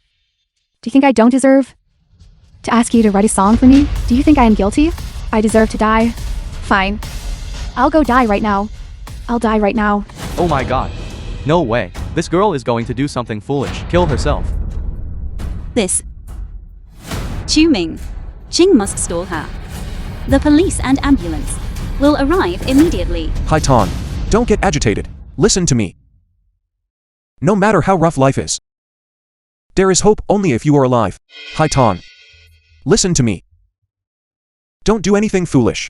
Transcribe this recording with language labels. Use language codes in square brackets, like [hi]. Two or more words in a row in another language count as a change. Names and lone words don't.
[en] Do you think I don't deserve to ask you to write a song for me? Do you think I am guilty? I deserve to die? Fine. I'll go die right now. I'll die right now. Oh my god. No way. This girl is going to do something foolish. Kill herself. This. Chu Ming. Jing must stall her. The police and ambulance will arrive immediately. Haitan, don't get agitated. Listen to me. No matter how rough life is, there is hope only if you are alive. Haitan, listen to me. Don't do anything foolish.